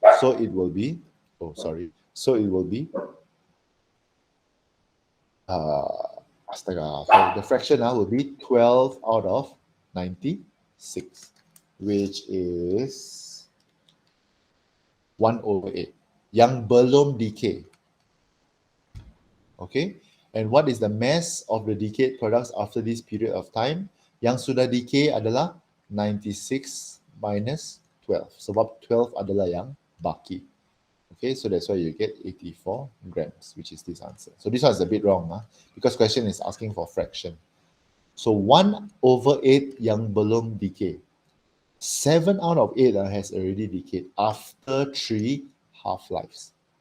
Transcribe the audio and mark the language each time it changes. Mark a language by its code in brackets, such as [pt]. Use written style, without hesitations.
[en] So it will be, so it will be, so the fraction now will be 12 out of 96, which is 1/8, [ms] yang belum [en] decay. Okay, and what is the mass of the decayed products after this period of time? [ms] Yang sudah decay adalah 96 minus 12, sebab 12 adalah yang baki. [en] Okay, so that's why you get 84 grams, which is this answer. So this one is a bit wrong, because question is asking for fraction. So 1/8 [ms] yang belum [en] decay. 7 out of 8 has already decayed after 3 half-lives.